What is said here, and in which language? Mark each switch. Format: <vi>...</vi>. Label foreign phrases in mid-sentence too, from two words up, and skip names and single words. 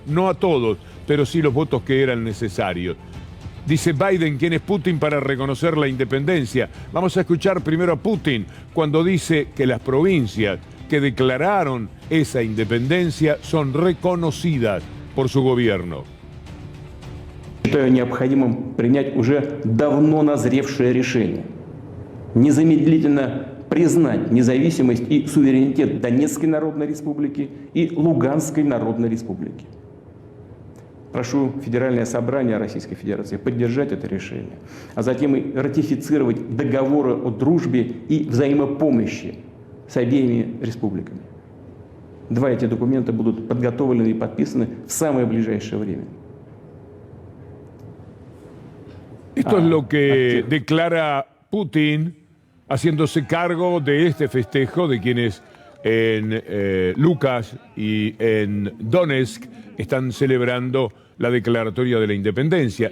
<es>No a todos, pero sí los votos que eran necesarios. Dice Biden, ¿quién es Putin para reconocer la independencia? Vamos a escuchar primero a Putin cuando dice que las provincias que declararon esa independencia son reconocidas por su gobierno.</es> <ru>Считаю необходимым принять уже давно назревшее решение. Незамедлительно признать независимость и суверенитет Донецкой Народной Республики и Луганской Народной Республики. Прошу Федеральное собрание Российской Федерации поддержать это решение, а затем и ратифицировать договоры о дружбе и взаимопомощи с обеими республиками. Два эти документа будут подготовлены и подписаны в самое ближайшее время.</ru> <es>Esto es lo que declara Putin, haciéndose cargo de este festejo de quienes en Luhansk y en Donetsk están celebrando la declaratoria de la independencia.</es>